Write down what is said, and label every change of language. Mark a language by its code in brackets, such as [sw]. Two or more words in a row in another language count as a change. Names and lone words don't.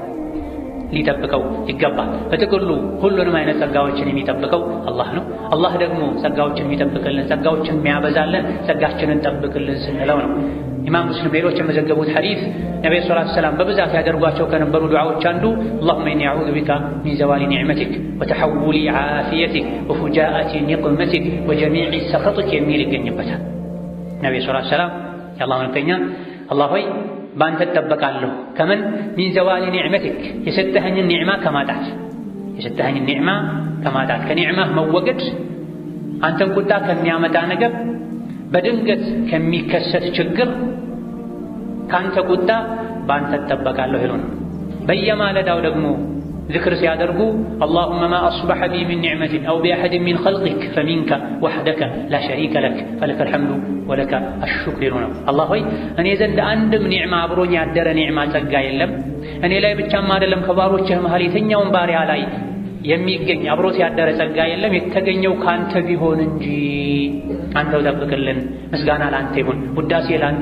[am] ሊጠብቀው ይገባል። በጥቅሉ ሁሉንም አይነት ጸጋዎችን የሚጠብቀው አላህ ነው። አላህ ደግሞ ጸጋዎችን የሚጠብቅልን ጸጋዎችን የሚያበዛልን ጸጋችንን ጠብቅልን ስንለው ነው። ኢማም ሙስሊም ሌሎች የመዘገቡት ሐዲስ ነብዩ [ar] صلى الله عليه وسلم [am] በብዛት ያደርጓቸው ከነበሩ ዱዓዎች አንዱ [ar] اللهم إني أعوذ بك من زوال نعمتك وتحول عافيتك وفجاءة نقمتك وجميع سخطك [am] የሚል ይገኝበታል። ነብዩ [ar] صلى الله عليه وسلم [am] የአላህ መልእክተኛ አላህ ሆይ ባንተ ተጠበቃለሁ ከምን [ar] من زوال نعمتك [am] የሰጠኸኝን ኒዕማ ከማጣት ከኒዕማህ መወገድ አንተን ቁጣ ከሚያመጣ ነገር በድንገት ከሚከሰት ችግር ካንተ ቁጣ ባንተ ተጠበቃለሁ ይሉን። በየማለዳው ደግሞ ذكر ሲያደርጉ [ar] اللهم ما أصبح بي من نعمة أو بأحد من خلقك فمنك وحدك لا شريك لك فلك الحمد ولك الشكر [am] ይሉን። አላህ ሆይ እኔ ዘንድ አንድም ኒዕማ አብሮኝ ያደረ ኒዕማ ጸጋ የለም፣ እኔ ላይ ብቻም አይደለም ከባሮችህ መሃል የትኛውም ባሪያ ላይ የሚገኝ አብሮት ያደረ ጸጋ የለም የተገኘው ካንተ ቢሆን እንጂ አንተው ጠብቅልን፣ ምስጋና ላንተ ይሁን፣ ውዳሴ ላንተ